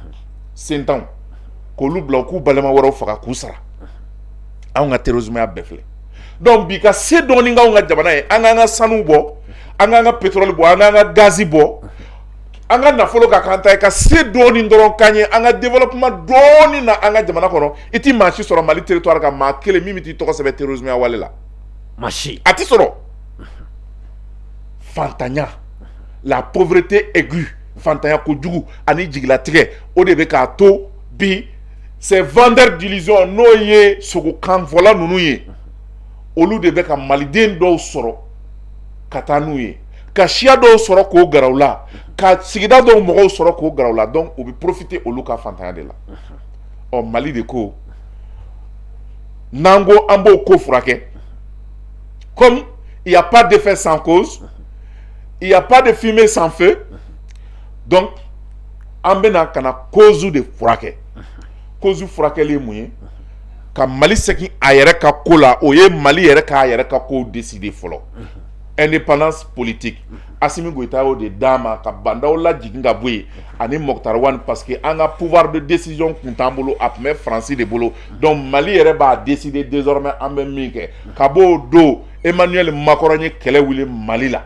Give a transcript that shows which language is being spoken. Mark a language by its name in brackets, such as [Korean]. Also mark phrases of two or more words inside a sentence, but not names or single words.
[Bambara] kan sentanw k'olu bila u k'u balima wɛrɛw faga k'u sara anw ka terrorisme ya bɛɛ filɛ donc bi ka se dɔɔni k'anw ka jamana ye an k'an ka sanu bɔ an k'an ka pétrole bɔ an k'an ka gazi bɔ an ka nafolo ka kan ta ye ka se dɔɔni dɔrɔn k'an ye an ka développement dɔɔni na an ka jamana kɔnɔ i ti maa si sɔrɔ Mali territoire kan maa kelen min t'i tɔgɔ sɛbɛn terrorisme ya wale la maa si a ti sɔrɔ fantanya la [French] pauvreté aiguë [Bambara] fantanya kojugu ani jigilatigɛ o de bɛ k'a to bi [French] ces vendeurs d'illusions [Bambara] n'o ye sogokan fɔla ninnu ye olu de bɛ ka maliden dɔw sɔrɔ ka taa n'u ye ka siya dɔw sɔrɔ k'o gɛrɛ u la ka sigida dɔw mɔgɔw sɔrɔ k'o gɛrɛ u la donc u bɛ profiter olu ka fantanya de la ɔ Mali de ko n'an ko an b'o ko furakɛ [French] comme il y a pas d'effet sans cause il y a pas de fumée sans feu [Bambara] donc an bɛna ka na cause de furakɛ cause furakɛli ye mun ye ka Mali segin a yɛrɛ ka ko la o ye Mali yɛrɛ k'a yɛrɛ ka ko décider fɔlɔ [French] indépendance politique [Bambara] Assimi Goïta y'o de d'a ma ka bandaw lajigin ka bɔ yen ani Mokhtar Wane parce que an ka [French] pouvoir de décision [Bambara] kun t'an bolo a tun bɛ Faransi de bolo donc Mali yɛrɛ b'a décider désormais an bɛ min kɛ ka bɔ o don Emmanuel Macron ye kɛlɛ wuli Mali la